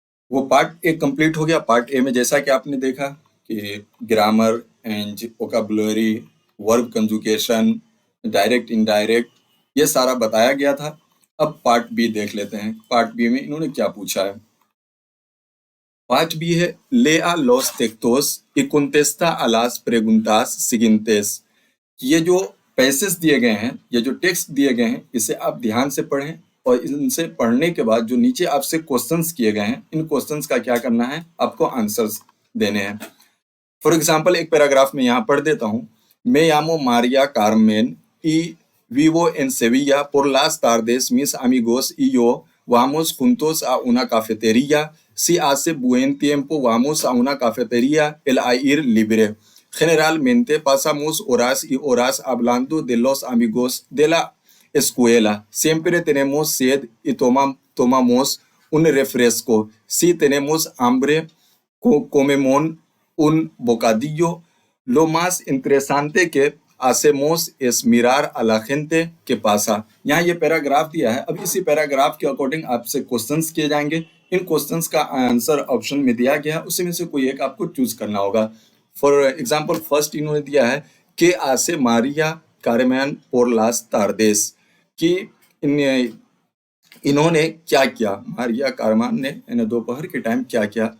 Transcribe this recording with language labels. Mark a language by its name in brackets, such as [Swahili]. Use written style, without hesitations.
[Hindi] वो part A complete हो गया। पार्ट ए में जैसा कि आपने देखा कि grammar and vocabulary, verb conjugation, direct indirect, ये सारा बताया गया था। अब पार्ट बी देख लेते हैं। पार्ट बी में इन्होंने क्या पूछा है। पार्ट बी है [Spanish] lea los textos y contesta a las preguntas siguientes। [Hindi] ये जो पैसेज दिए गए हैं, ये जो टेक्स्ट दिए गए हैं, इसे आप ध्यान से पढ़ें और इनसे पढ़ने के बाद जो नीचे आपसे क्वेश्चंस किए गए हैं, इन क्वेश्चंस का क्या करना है, आपको आंसर्स देने हैं। फॉर एग्जांपल एक पैराग्राफ में यहाँ पढ़ देता हूँ। [Spanish] मैं यामो मारिया कार्मेन y vivo en Sevilla por las tardes mis amigos y yo vamos juntos a una cafetería. Si hace buen tiempo vamos a una cafetería al aire libre. Generalmente pasamos horas y horas hablando de los amigos de la escuela. Siempre tenemos sed y tomamos un refresco. Si tenemos hambre, comemos un bocadillo. Lo más interesante que hacemos es mirar a la gente que pasa। [Hindi] यहाँ ये paragraph दिया है। अब इसी paragraph के according आपसे questions किए जाएंगे। इन क्वेश्चंस का आंसर ऑप्शन में दिया गया है, उसी में से कोई एक आपको चूज करना होगा। फॉर एग्जाम्पल फर्स्ट इन्होंने दिया है [Spanish] के आसे मारिया कारमैन पोर लास तारदेस, [Hindi] कि इन्होंने क्या किया, मारिया कारमान ने दोपहर के टाइम क्या किया।